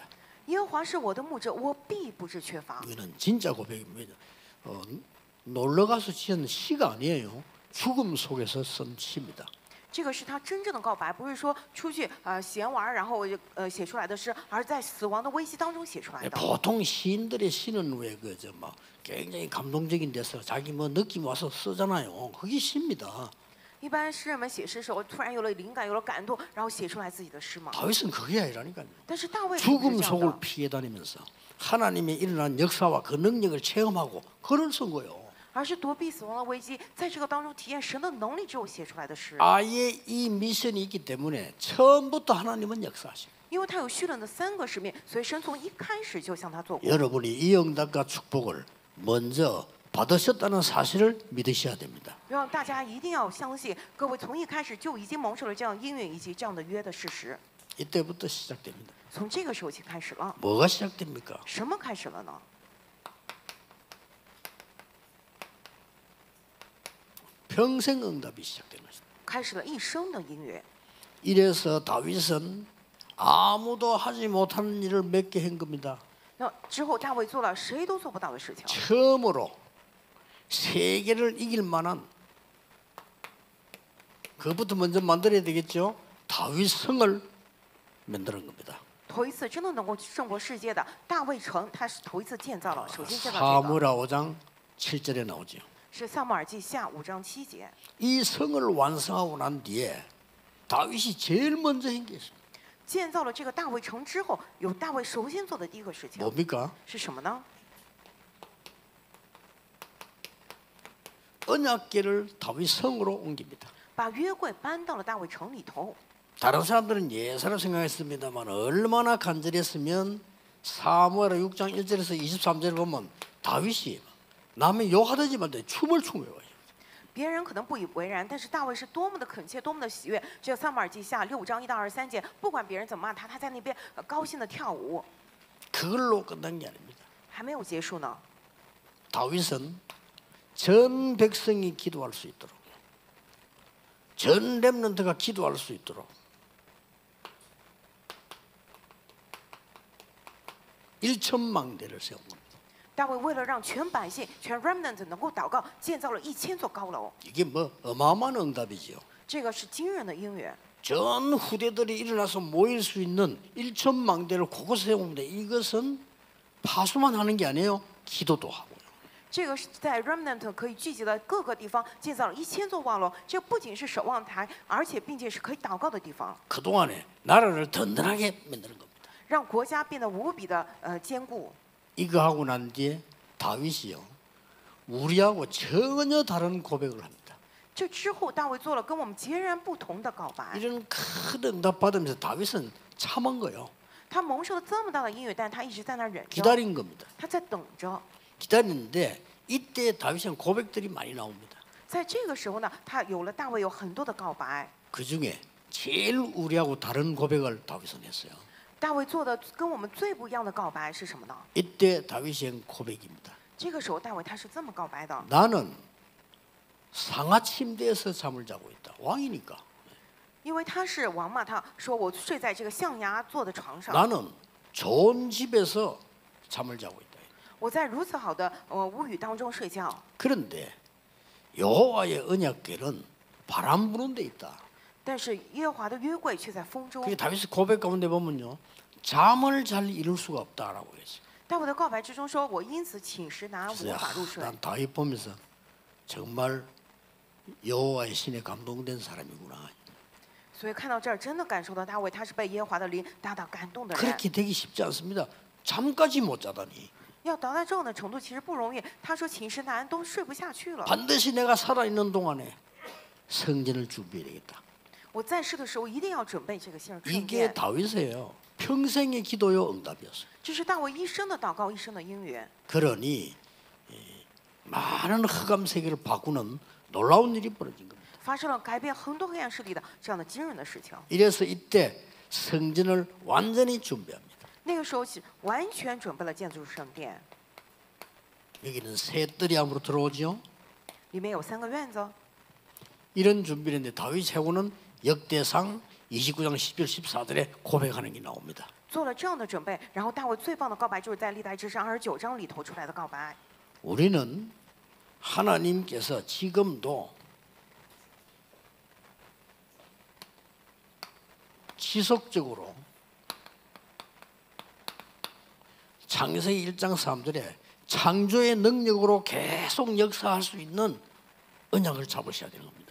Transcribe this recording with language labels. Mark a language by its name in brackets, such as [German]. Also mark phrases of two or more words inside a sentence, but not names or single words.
[Chinese] 耶和华是我的牧者，我必不致缺乏。 [Korean] 이거는 진짜 고백입니다. 놀러 가서 지은 시가 아니에요. 죽음 속에서 쓴 시입니다. [Chinese] 这个是他真正的告白，不是说出去闲玩然后写出来的诗，而在死亡的危机当中写出来的。 [Korean] 보통 시인들의 시는 왜 그저 막 굉장히 감동적인 데서 자기 뭐 느낌 와서 쓰잖아요. 그게 시입니다. [Chinese] 一般诗人们写诗的时候，突然有了灵感，有了感动，然后写出来自己的诗嘛。 [Korean] 다윗은 그게 아니라니까요. [Chinese] 但是大卫不是 [Korean] 죽음 [Chinese] 这样 [Korean] 속을 [Chinese] 的， [Korean] 피해 다니면서 하나님의 일어난 역사와 그 능력을 체험하고 글을 쓴 거예요. [Chinese] 而是躲避死亡的危机，在这个当中体验神的能力之后写出来的诗。 [Korean] 아예 이 미션이 있기 때문에 처음부터 하나님은 역사하시고 [Chinese] 因为他有续了的3个使命，所以神从一开始就向他做过。 [Korean] 여러분이 이 응답과 축복을 먼저 받으셨다는 사실을 믿으셔야 됩니다. [Chinese] 让大家一定要相信，各位从一开始就已经蒙受了这样应允以及这样的约的事实。 [Korean] 이때부터 시작됩니다. [Chinese] 从这个时候起开始了， [Korean] 뭐가 시작됩니까? [Chinese] 什么开始了呢？ [Korean] 평생 응답이 시작되는 것입니다. [Chinese] 开始了一生的应允。 [Korean] 이래서 다윗은 아무도 하지 못하는 일을 몇 개 한 겁니다. [Chinese] 那之后大卫做了谁都做不到的事情， [Korean] 처음으로 세계를 이길 만한 그것부터 먼저 만들어야 되겠죠. 다윗 성을 만드는 겁니다. [Chinese] 头一次真的能够胜过世界的大卫城，他是头一次建造了，首先建造这个 [Korean] 사무엘하 5장 7절에 나오죠. [Chinese] 是撒母耳记下5章7节。 [Korean] 이 성을 완성하고 난 뒤에 다윗이 제일 먼저 한 게 있습니다. [Chinese] 建造了这个大卫城之后，有大卫首先做的第一个事情 [Korean] 뭡니까? [Chinese] 是什么呢？ [Korean] 언약궤를 다윗 성으로 옮깁니다. [Chinese] 把约柜搬到了大卫城里头。 [Korean] 다른 사람들은 예사로 생각했습니다만 얼마나 간절했으면 사무엘하 6장 1절에서 23절을 보면 다윗이 남의 욕하든지 말든지 춤을 추며 와요. [Chinese] 别人可能不以为然，但是大卫是多么的恳切，多么的喜悦。这个撒母耳记下6章1到23节，不管别人怎么骂他，他在那边高兴的跳舞， [Korean] 그걸로 끝난 게 아닙니다. [Chinese] 还没有结束呢。 [Korean] 다윗은 전 백성이 기도할 수 있도록 전 렘넌트가 기도할 수 있도록 1천망대를 세운 겁니다. [Chinese] 大卫为了让全百姓、全 remnant 能够祷告，建造了1000座高楼。 [Korean] 이게 뭐 어마어마한 응답이지요. [Chinese] 这个是惊人的应允。 [Korean] 전 후대들이 일어나서 모일 수 있는 1천망대를 곳곳에 세웁니다. 이것은 파수만 하는 게 아니에요. 기도도 하고요. [Chinese] 这个是在 remnant 可以聚集的各个地方建造了1000座望楼。这不仅是守望台，而且并且是可以祷告的地方， [Korean] 그동안에 나라를 든든하게 만드는 겁니다. [Chinese] 让国家变得无比的坚固。 [Korean] 이거 하고 난 뒤에 다윗이요. 우리하고 전혀 다른 고백을 합니다. [Chinese] 这之后，大卫做了跟我们截然不同的告白。 [Korean] 이런 큰 응답 받으면서 다윗은 참은 거예요. [Chinese] 他蒙受了这么大的应允，但他一直在那儿忍着， [Korean] 기다린 겁니다. [Chinese] 他在等着。 [Korean] 기다리는데 이때 다윗은 고백들이 많이 나옵니다. [Chinese] 在这个时候呢，他有了大卫有很多的告白， [Korean] 그 중에 제일 우리하고 다른 고백을 다윗은 했어요. [Chinese] 大卫做的跟我们最不一样的告白是什么呢？ [Korean] 이때 다윗이 한 고백입니다. [Chinese] 这个时候大卫他是这么告白的： [Korean] 나는 상하 침대에서 잠을 자고 있다. 왕이니까. [Chinese] 因为他是王嘛，他说我睡在这个象牙做的床上， [Korean] 나는 좋은 집에서 잠을 자고 있다. [Chinese] 我在如此好的屋宇当中睡觉。 [Korean] 그런데 여호와의 언약궤는 바람 부는 데 있다. [Chinese] 但是耶和华的约柜却在风中。 [Korean] 그게 다윗의 고백 가운데 보면요, 잠을 잘 이룰 수가 없다라고 했어요. [Chinese] 大卫的告白之中说：“我因此寝食难安， [Korean] 그래서 [Chinese] 无法入睡。 [Korean] 난 다윗 보면서 정말 여호와의 신에 감동된 사람이구나. ” [Chinese] 所以看到这儿，真的感受到大卫他是被耶和华的灵大大感动的人。 [Korean] 그렇게 되기 쉽지 않습니다. 잠까지 못 자다니. [Chinese] 要达到这样的程度，其实不容易。他说寝食难安，都睡不下去了。 [Korean] 반드시 내가 살아있는 동안에 성전을 준비해야 되겠다. [Chinese] 我在世的时候一定要准备这个圣 [Korean] 이게 [Chinese] 殿。 [Korean] 다윗이에요. 평생의 기도요 응답이었어요. [Chinese] 这是大卫一生的祷告，一生的应允。 [Korean] 그러니 많은 흑암 세계를 바꾸는 놀라운 일이 벌어진 겁니다. [Chinese] 发生了改变很多黑暗势力的这样的惊人的事情。 [Korean] 이래서 이때 성전을 완전히 준비합니다. [Chinese] 那个时候是完全准备了建筑圣殿， [Korean] 여기는 새 뜰이 안으로 들어오죠. [Chinese] 里面有3个院子。 [Korean] 이런 준비를 했는데 다윗 최고는 역대상 29장 10절 14절에 고백하는 게 나옵니다. [Chinese] 做了这样的准备，然后大卫最棒的告白就是在历代志上29章里头出来的告白。 [Korean] 우리는 하나님께서 지금도 지속적으로 창세기 1장 3절에 창조의 능력으로 계속 역사할 수 있는 언약을 잡으셔야 되는 겁니다.